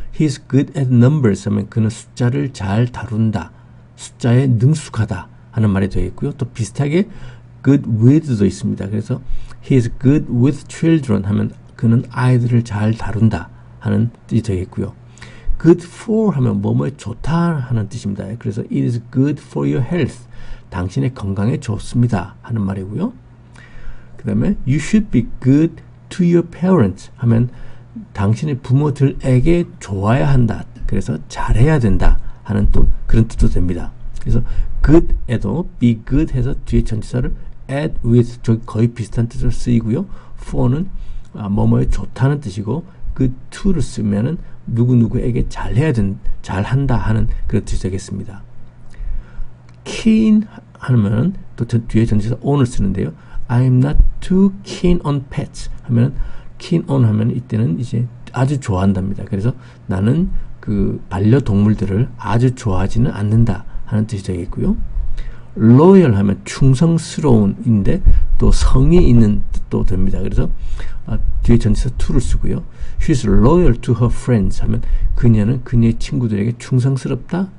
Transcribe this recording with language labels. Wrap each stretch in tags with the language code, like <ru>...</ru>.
<en>He's good at numbers</en> <ko>하면 그는 숫자를 잘 다룬다. 숫자에 능숙하다 하는 말이 되겠고요. 또 비슷하게 good with도 있습니다. 그래서</ko> <en>he is good with children</en> <ko>하면 그는 아이들을 잘 다룬다 하는 뜻이 되겠고요. good for 하면 뭐뭐에 좋다 하는 뜻입니다.</ko> <en>그래서 it is good for your health.</en> <ko>당신의 건강에 좋습니다 하는 말이고요. 그 다음에</ko> <en>you should be good to your parents</en> <ko>하면 당신의 부모들에게 좋아야 한다. 그래서 잘해야 된다 하는 또 그런 뜻도 됩니다. 그래서 good에도 be good 해서 뒤에 전치사를 at with 거의 비슷한 뜻으로 쓰이고요. for는 뭐뭐에 좋다는 뜻이고 good to를 쓰면은 누구누구에게 잘한다 하는 그런 뜻이 되겠습니다. keen 하면 또 뒤에 전치사 on을 쓰는데요.</ko> <en>I'm not too keen on pets 하면 keen on 하면</en> <ko>이때는 이제 아주 좋아한답니다. 그래서 나는 그 반려동물들을 아주 좋아하지는 않는다 하는 뜻이 되겠고요. loyal 하면 충성스러운인데 또 성이 있는 뜻도 됩니다. 그래서 뒤에 전치사 to를 쓰고요.</ko> <en>She's loyal to her friends</en> <ko>하면 그녀는 그녀의 친구들에게 충성스럽다.</ko>